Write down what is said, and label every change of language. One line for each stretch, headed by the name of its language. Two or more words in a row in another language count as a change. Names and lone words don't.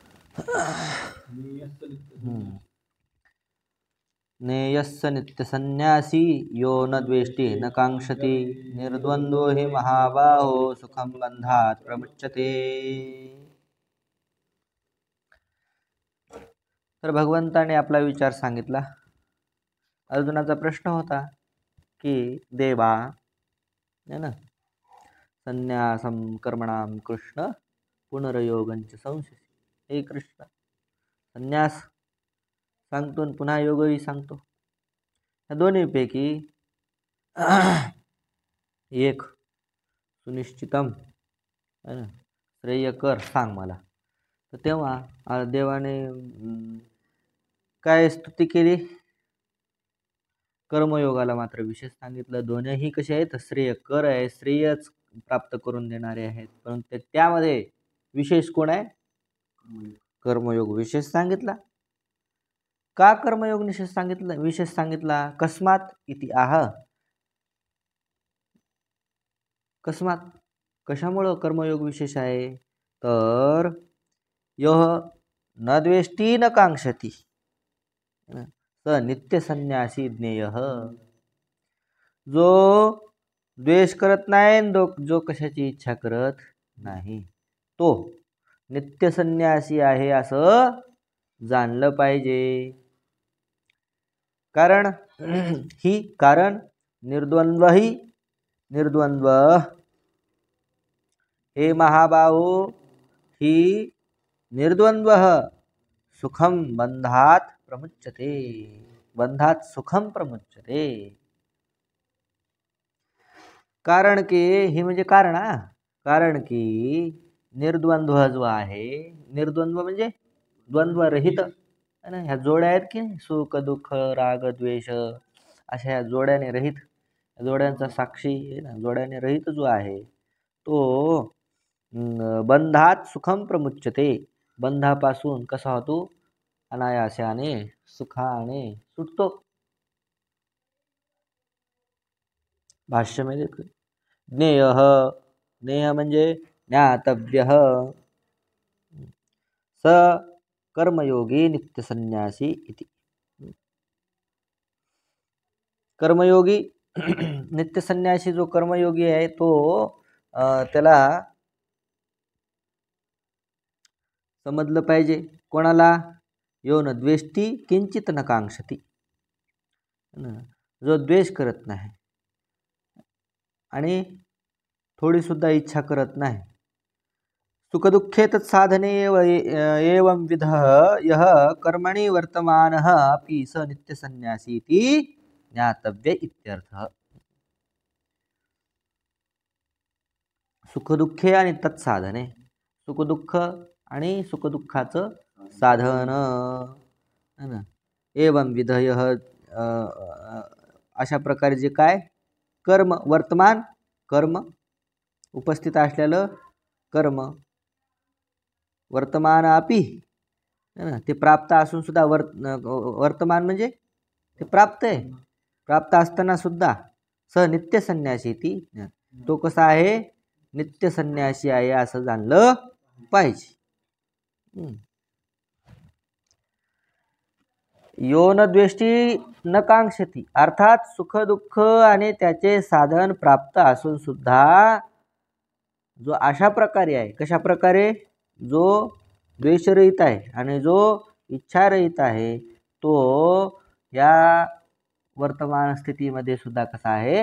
Sanskrit: नेयस्स नित्यसन्न्यासी यो न द्वेष्टि न कांक्षति निर्द्वंद्वो हि महाबाहो सुखं बंधात प्रमुच्यते.
Marathi: तर भगवंताने आपला विचार सांगितला. अर्जुनाचा प्रश्न होता की देवा
Hindi: है ना,
Sanskrit: संन्यासम कर्मणाम कृष्ण पुनर्योगंच संशय.
Marathi: हे कृष्ण, संन्यास सांगतो आणि पुन्हा योगही सांगतो. या दोन्हीपैकी एक सुनिश्चितम
Hindi: है ना,
Marathi: श्रेय कर सांग मला. तर तेव्हा देवाने काय स्तुती केली? कर्मयोगाला मात्र विशेष सांगितलं. दोन्हीही कसे आहेत? श्रेय कर आहे, श्रेयच प्राप्त करून देणारे आहेत. परंतु त्यामध्ये विशेष कोण आहे? कर्मयोग विशेष सांगितला. का कर्मयोग विशेष सांगितला?
Sanskrit: कस्मात इति आह. कस्मात,
Marathi: कशामुळं कर्मयोग विशेष आहे?
Sanskrit: तर यह न द्वेष्टि न कांक्षति स नित्य संन्यासी ज्ञेय.
Marathi: जो द्वेष करत नाही, जो कशाची इच्छा करत नाही, तो नित्य संन्यासी आहे असं जाणलं पाहिजे.
Sanskrit: कारण निर्द्वंद्व हे महाबाहो ही निर्द्वंद्व सुखम बंधात प्रमुच्यते. बंधात सुखम प्रमुच्यते.
Marathi: कारण की ही म्हणजे कारण की निर्द्वंद्व जो आहे, निर्द्वंद्व म्हणजे द्वंद्व रहित
Hindi: है ना.
Marathi: ह्या जोड्या आहेत की सुख दुःख राग द्वेष अशा ह्या जोड्याने रहित, जोड्यांचा साक्षी आहे ना, जोड्याने रहित जो आहे तो
Sanskrit: बंधात सुखम प्रमुच्यते.
Marathi: बंधापासून कसा होतो? अनायासाने सुखाने सुटतो.
Hindi: भाष्य में देखो,
Marathi: ज्ञेय म्हणजे ज्ञातव्य.
Sanskrit: स कर्मयोगी नित्य संन्यासी इति.
Marathi: कर्मयोगी नित्य संन्यासी जो कर्मयोगी आहे तो त्याला समजलं पाहिजे. कोणाला?
Sanskrit: यो न द्वेष्टि किंचित न कांक्षति.
Marathi: जो द्वेष करत नाही आणि थोडी सुद्धा इच्छा करत नाही.
Sanskrit: सुखदुःखे तत्साधने एवं विधः यः कर्मणि वर्तमानः अपि स नित्य संन्यासी इति ज्ञातव्य इत्यर्थः.
Marathi: सुखदुःखे आणि तत्साधने, सुखदुःख आणि सुखदुःखाचं साधन
Hindi: है ना.
Sanskrit: एवं विध यः
Marathi: अशा प्रकारे जे काय कर्म, वर्तमान कर्म, उपस्थित असलेलं कर्म,
Sanskrit: वर्तमान अपि
Hindi: है ना,
Marathi: ते प्राप्त असून सुद्धा वर्तमान म्हणजे ते प्राप्त आहे, प्राप्त असताना सुद्धा
Sanskrit: स नित्य संन्यासी
Marathi: ती, तो कसा आहे? नित्य संन्यासी आहे असं जाणलं पाहिजे.
Sanskrit: यो न द्वेष्टि न कांक्षति,
Marathi: अर्थात सुख दुःख आणि त्याचे साधन प्राप्त असून सुद्धा जो अशा प्रकारे आहे, कशा प्रकारे? जो द्वेषरहित आहे आणि जो इच्छारहित आहे तो या वर्तमान स्थितीमध्ये सुद्धा कसा आहे?